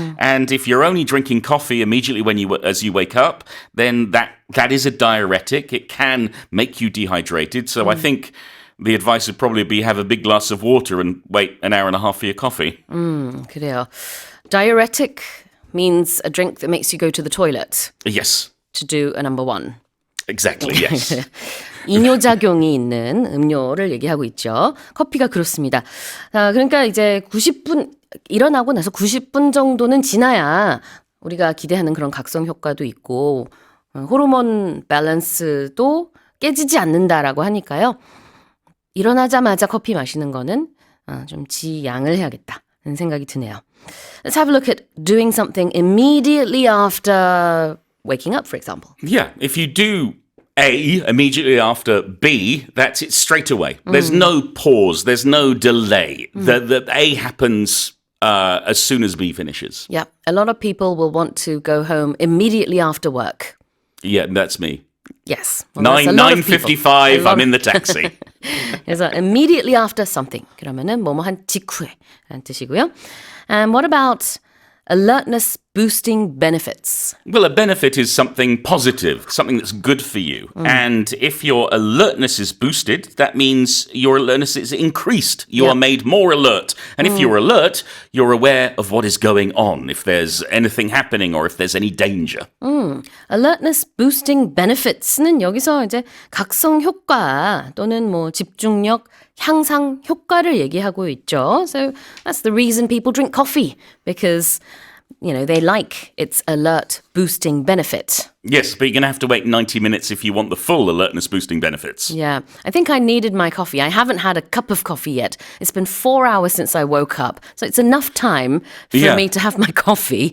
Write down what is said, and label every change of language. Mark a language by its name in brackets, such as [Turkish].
[English] And if you're only drinking coffee immediately as you wake up, then that is a diuretic. It can make you dehydrated. So I think the advice would probably be have a big glass of water and wait an hour and a half for your coffee. [Korean] 그래요. [English] Diuretic means a drink that makes you go to the toilet. Yes. To do a number one. Exactly, yes. [Korean] 이뇨작용이 있는 음료를 얘기하고 있죠. 커피가 그렇습니다. 그러니까 이제 90분 일어나고 나서 90분 정도는 지나야 우리가 기대하는 그런 각성 효과도 있고 호르몬 밸런스도 깨지지 않는다라고 하니까요. 일어나자마자 커피 마시는 거는 좀 지양을 해야겠다는 생각이 드네요. [English] Let's have a look at doing something immediately after waking up, for example. Yeah, if you do A immediately after B, that's it straight away. There's no pause. There's no delay. The A happens as soon as B finishes. Yeah, a lot of people will want to go home immediately after work. Yeah, that's me. Yes. Well, 9:55, I'm in the taxi. 그래서 immediately after something. [Korean] 그러면은 뭐뭐 한 직후에 라는 뜻이고요. [English] And what about alertness boosting benefits? Well, a benefit is something positive, something that's good for you. And if your alertness is boosted, that means your alertness is increased. You are made more alert. And if you're alert, you're aware of what is going on, if there's anything happening or if there's any danger. Alertness boosting benefits [Korean] 는 여기서 이제 각성 효과 또는 뭐 집중력 향상 효과를 얘기하고 있죠. [English] So that's the reason people drink coffee, because they like its alert boosting benefit. Yes, but you're going to have to wait 90 minutes if you want the full alertness boosting benefits. Yeah, I think I needed my coffee. I haven't had a cup of coffee yet. It's been 4 hours since I woke up. So it's enough time for me to have my coffee.